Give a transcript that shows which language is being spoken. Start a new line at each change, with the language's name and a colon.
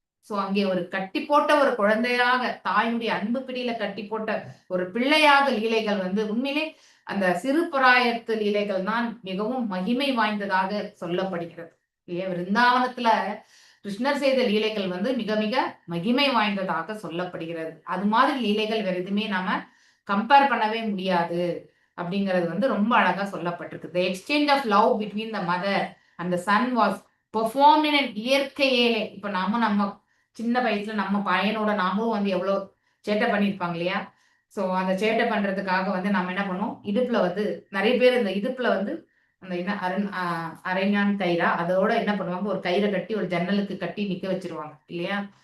Tamil: So அங்கே ஒரு கட்டி போட்ட ஒரு குழந்தையாக, தாயினுடைய அன்பு பிடியில கட்டி போட்ட ஒரு பிள்ளையாக லீலைகள் வந்து உண்மையிலே அந்த சிறு பிராயத்து லீலைகள் தான் மிகவும் மகிமை வாய்ந்ததாக சொல்லப்படுகிறது. இல்லையா, விருந்தாவனத்துல கிருஷ்ணர் செய்த லீலைகள் வந்து மிக மிக மகிமை வாய்ந்ததாக சொல்லப்படுகிறது. அது மாதிரி லீலைகள் வேற எதுவுமே நாம கம்பேர் பண்ணவே முடியாது அப்படிங்கிறது வந்து ரொம்ப அழகா சொல்லப்பட்டிருக்கு.
English: The exchange of love between the mother and the son was performed in an
Tamil: இயற்கையிலே. இப்ப நம்ம சின்ன வயசுல நம்ம பையனோட நாமும் வந்து எவ்வளவு சேட்டை பண்ணியிருப்பாங்க இல்லையா. ஸோ அந்த சேட்டை பண்றதுக்காக வந்து நம்ம என்ன பண்ணோம், இடுப்புல வந்து நிறைய பேர் இந்த இடுப்புல வந்து அந்த என்ன அரைஞான் கயிறா அதோட என்ன பண்ணுவாங்க, ஒரு கயிறை கட்டி ஒரு ஜன்னலுக்கு கட்டி நிக்க வச்சிருவாங்க இல்லையா.